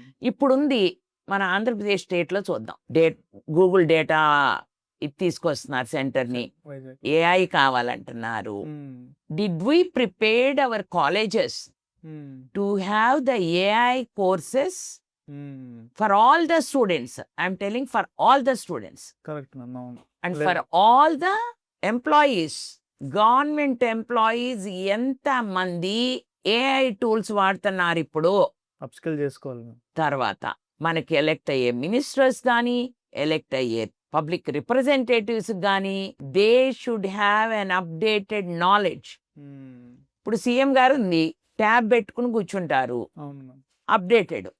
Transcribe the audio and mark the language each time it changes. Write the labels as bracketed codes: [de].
[te] ఇప్పుడుంది మన ఆంధ్రప్రదేశ్ స్టేట్లో చూద్దాం, గూగుల్ డేటా ఇది తీసుకొస్తున్నారు సెంటర్ని, ఏఐ కావాలంటున్నారు. Did we prepared hour colleges to have the AI courses [en] for all the students? I'm telling for all the students. Correct ma'am. And for all the employees, government employees, [te] ఎంత మంది AI tools వాడుతున్నారు ఇప్పుడు? Upskill చేసుకోవాలి. తర్వాత మనకి elect అయ్యే ministers కానీ, elect అయ్యే పబ్లిక్ రిప్రజెంటేటివ్స్ కానీ, [en] They should have an updated knowledge. [te] ఇప్పుడు సీఎం గారు ఉంది, ట్యాబ్ పెట్టుకుని కూర్చుంటారు. అవును, అప్డేటెడ్.